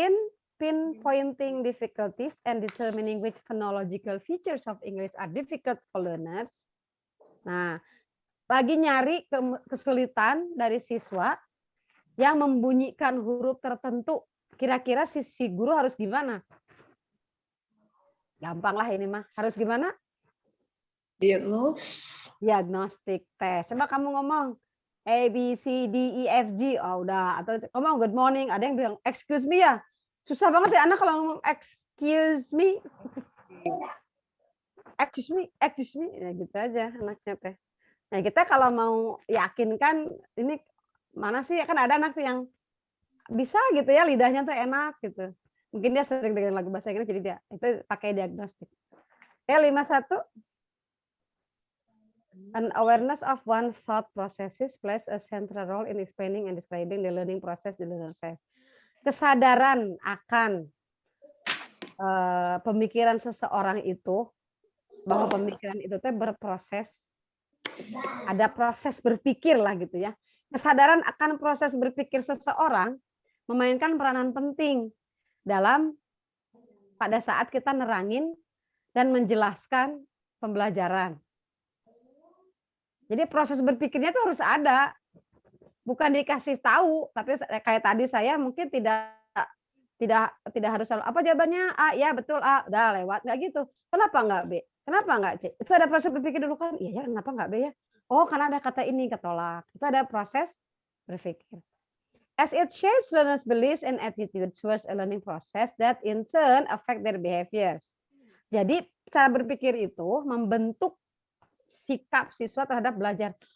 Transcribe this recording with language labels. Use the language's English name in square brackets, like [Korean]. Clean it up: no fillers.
[English] In pinpointing difficulties and determining which phonological features of English are difficult for learners. [Indonesian] Nah, lagi nyari kesulitan dari siswa yang membunyikan huruf tertentu. Kira-kira si guru harus gimana? Gampang lah ini mah. Harus gimana? Diagnostik tes. Coba kamu ngomong A, B, C, D, E, F, G. Oh, udah. Atau ngomong [English] good morning. [Indonesian] Ada yang bilang [English] excuse me [Indonesian] ya. Susah banget ya anak kalau ngomong excuse me. [English] Excuse me. [Indonesian] Ya gitu aja anaknya teh. Nah, kita kalau mau yakinkan ini mana sih, kan ada anak tuh yang bisa gitu ya, lidahnya tuh enak gitu. Mungkin dia sering dengar lagu bahasa Inggris jadi dia itu pakai diagnostik. 51. [English] An awareness of one's thought processes plays a central role in explaining and describing the learning process the learner says. [Indonesian] Kesadaran akan pemikiran seseorang itu, bahwa pemikiran itu teh berproses, ada proses berpikir lah gitu ya. Kesadaran akan proses berpikir seseorang memainkan peranan penting dalam pada saat kita nerangin dan menjelaskan pembelajaran. Jadi proses berpikirnya itu harus ada, bukan dikasih tahu. Tapi kayak tadi saya mungkin tidak harus selalu apa jawabannya A, ya betul A, udah lewat, nggak gitu. Kenapa nggak B? Kenapa nggak C? Itu ada proses berpikir dulu kan? Iya ya, kenapa nggak B ya? Oh karena ada kata ini ketolak. Itu ada proses berpikir. [English] As it shapes learners' beliefs and attitudes towards a learning process that in turn affect their behaviors. [Indonesian] Jadi cara berpikir itu membentuk sikap siswa terhadap belajar.